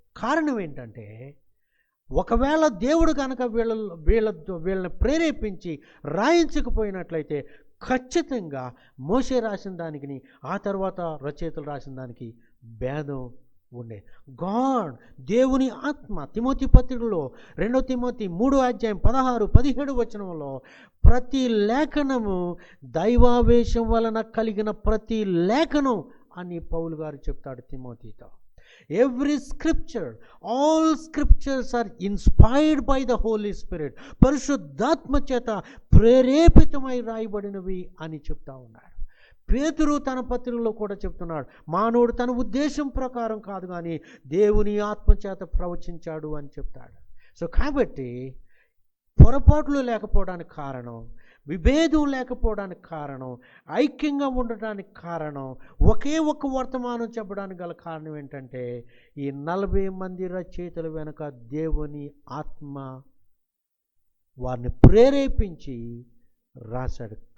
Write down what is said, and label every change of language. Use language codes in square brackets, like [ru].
[te] కారణం ఏంటంటే, ఒకవేళ దేవుడు కనుక వీళ్ళని ప్రేరేపించి రాయించకపోయినట్లయితే ఖచ్చితంగా మోషే రాసిన దానికి ఆ తర్వాత రచయితలు రాసిన దానికి భేదం ఉండే. గాడ్, దేవుని ఆత్మ, తిమోతి పత్రికలో 2 తిమోతి 3:16-17 వచనంలో ప్రతి లేఖనము దైవావేశం వలన కలిగిన ప్రతి లేఖనం అని పౌలు గారు చెప్తాడు తిమోతితో. [en] Every scripture, all scriptures are inspired by the Holy Spirit. [te] పరిశుద్ధాత్మ చేత ప్రేరేపితమై రాయబడినవి అని చెప్తా ఉన్నాడు. పేతురు తన పత్రికలో కూడా చెప్తున్నాడు, మానవుడు తన ఉద్దేశం ప్రకారం కాదు కానీ దేవుని ఆత్మ చేత ప్రవచించాడు అని చెప్తాడు. సో కాబట్టి పొరపాట్లు లేకపోవడానికి కారణం, విభేదం లేకపోవడానికి కారణం, ఐక్యంగా ఉండటానికి కారణం, ఒకే ఒక్క వర్తమానం చెప్పడానికి గల కారణం ఏంటంటే, ఈ 40 మంది రచయితల వెనుక దేవుని ఆత్మ వారిని ప్రేరేపించి రాశాడు.